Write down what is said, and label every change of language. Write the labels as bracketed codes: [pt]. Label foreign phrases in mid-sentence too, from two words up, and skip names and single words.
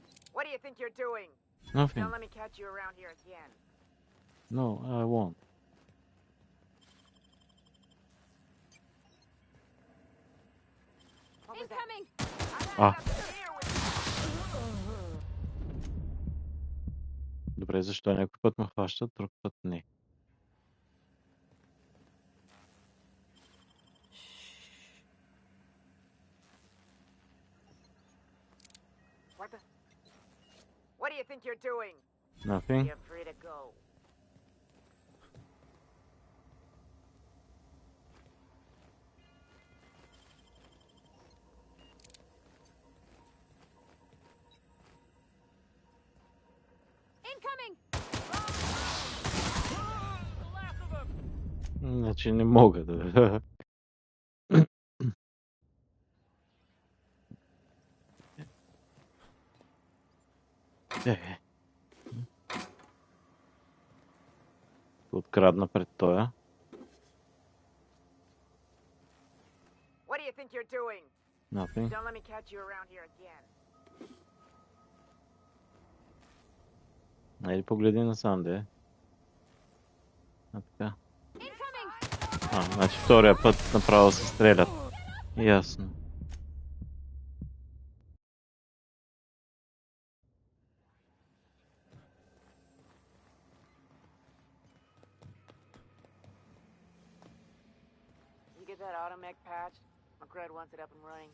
[en] What do you think you're doing? Nothing. Don't let me catch you around here again. No, I won't. What was that? Incoming! [bg] А, добре, защо някой път ме хващат, друг път не. [en] What the? What do you think you're doing? Nothing. You're free to go. Incoming! The last of them! [bg] Значи не мога да... Открадна пред тоя. [en] What do you think you're doing? Nothing. Don't let me catch you around here again. [bg] Айде погледи насам, де. А така. Значи втория път направо се стрелят. Ясно. [en] You get that automech patch? McCred wants it up and running.